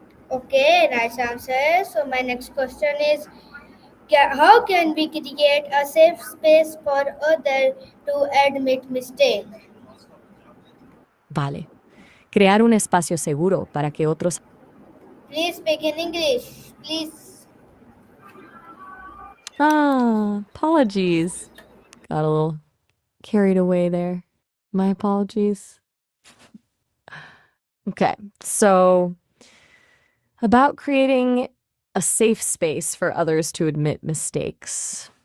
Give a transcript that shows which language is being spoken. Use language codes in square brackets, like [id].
[en] Okay, nice answer. So my next question is, how can we create a safe space for others to admit mistake? Vale. [es] Crear un espacio seguro para que otros... [en] Please speak in English, please. Apologies. Got a little carried away there. My apologies. Okay, so about creating a safe space for others to admit mistakes.